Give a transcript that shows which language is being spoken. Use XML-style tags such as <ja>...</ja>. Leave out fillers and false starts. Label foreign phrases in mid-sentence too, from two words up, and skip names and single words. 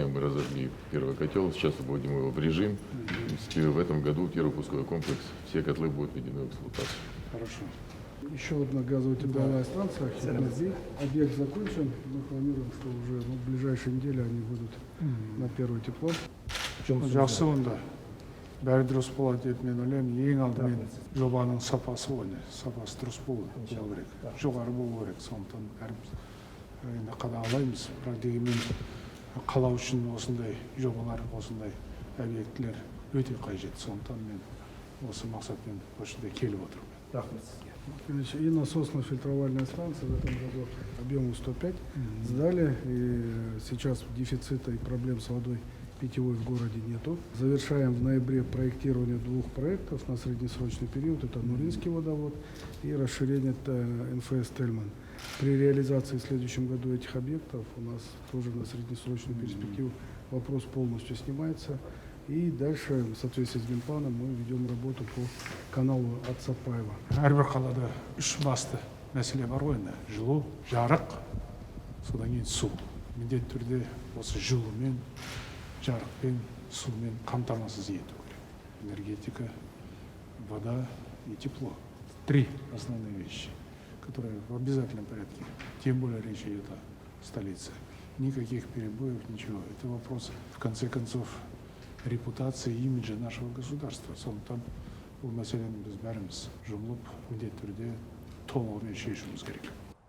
<ru>Мы разожгли первый котел, сейчас вводим его в режим. В этом году первый пусковой комплекс, все котлы будут введены в эксплуатацию. Хорошо. Еще одна газовая тепловая станция, Химнези. Объект закончен. Мы планируем, что уже в ближайшие недели они будут на первое тепло.</ru> <kk>Жақсы онда. Бәрі дұрыс болады деп мен ойлаймын. Ең алдымен жобаның сапасы сапасы дұрыс болу керек. Жоғары болу керек. Сондықтан бәріміз енді қадағалаймыз. Бірақ дегенмен қала үшін осындай жобалар, осындай объектілер өте қажет. Сондықтан мен осы мақсатпен осындай келіп отырмын.</kk> <ru>И насосно-фильтровальная станция в этом году объемом 105 сдали. И сейчас дефицита и проблем с водой питьевой в городе нету. Завершаем в ноябре проектирование 2 проектов на среднесрочный период. Это Нуринский водовод и расширение НФС Тельман. При реализации в следующем году этих объектов у нас тоже на среднесрочную перспективу вопрос полностью снимается. И дальше, в соответствии с генпланом, мы ведем работу по каналу от Сапаева.</ru> <kk>Әрбір қалада 3 басты мәселе бар ғой енді. Жылу, жарық, содан кейін су. Міндетті түрде осы жылумен, жарықпен, сумен қамтамасыз ету керек.</kk> <ru>Энергетика, вода и тепло. 3 основные вещи, которые в обязательном порядке. Тем более речь идет о столице. Никаких перебоев, ничего. Это вопрос, в конце концов, репутации и имиджа нашего государства.</ru> <kk>Сондықтан бұл мәселені біз бәріміз жұмылып, міндетті түрде толығымен шешуіміз керек.</kk>